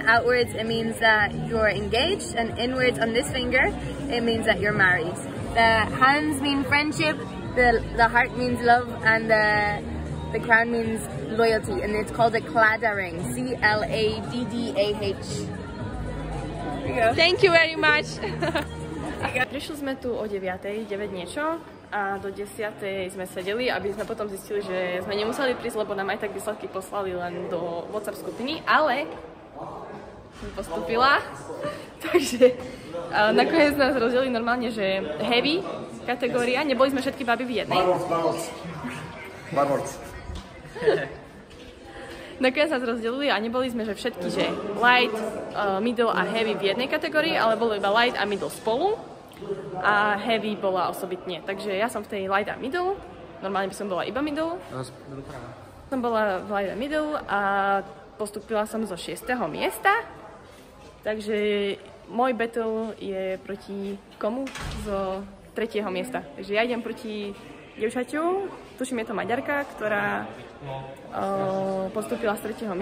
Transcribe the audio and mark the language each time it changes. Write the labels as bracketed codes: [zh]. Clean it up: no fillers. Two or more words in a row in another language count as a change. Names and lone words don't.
[en] Outwards, it means that you're engaged. And inwards on this finger, it means that you're married. The hands mean friendship, the heart means love, and the crown means loyalty. And it's called a Claddagh ring. C-L-A-D-D-A-H. Thank you very much. [sk] Prišli sme tu o 9:00, 9 niečo, a do 10:00 sme sedeli, aby sme potom zistili, že sme nemuseli prísť, lebo nám aj tak výsledky poslali len do WhatsApp skupiny, ale som postupila. Takže nakoniec nás rozdelili normálne, že heavy kategória, neboli sme všetky baby v jednej. Barwards. Nakoniec nás rozdelili a neboli sme, že všetky, že light, middle a heavy v jednej kategórii, ale bolo iba light a middle spolu a heavy bola osobitne. Takže ja som v tej light a middle, normálne by som bola iba middle. Som bola v light a middle a postupila som zo 6. miesta. Takže môj battle je proti komu? Zo 3. miesta. Takže ja idem proti dievčaťu, tuším, je to Maďarka, ktorá postúpila z 3.